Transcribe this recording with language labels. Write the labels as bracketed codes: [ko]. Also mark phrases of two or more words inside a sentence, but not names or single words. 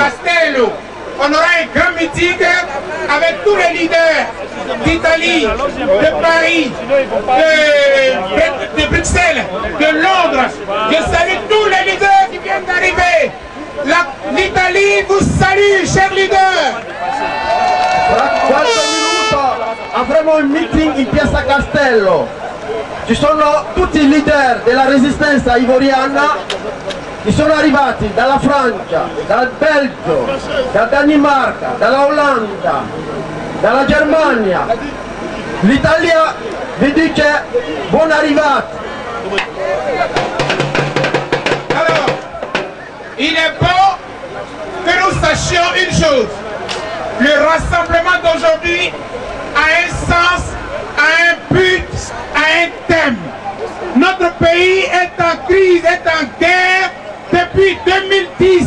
[fr] Castello, on aura un grand meeting avec tous les leaders d'Italie, de Paris, de Bruxelles, de Londres. Je salue tous les leaders qui viennent d'arriver. L'Italie vous salue, chers leaders. [it] Avremo un meeting in Piazza Castello. Ci sono tutti i leader della resistenza ivoriana che sono arrivati dalla Francia, dal Belgio, dalla Danimarca, dalla Olanda, dalla Germania. L'Italia vi dice buon arrivati. [fr] Alors, il est bon que nous sachions une chose. Le rassemblement d'aujourd'hui a un sens, a un but, a un thème. Notre pays est en crise, est en guerre depuis 2010.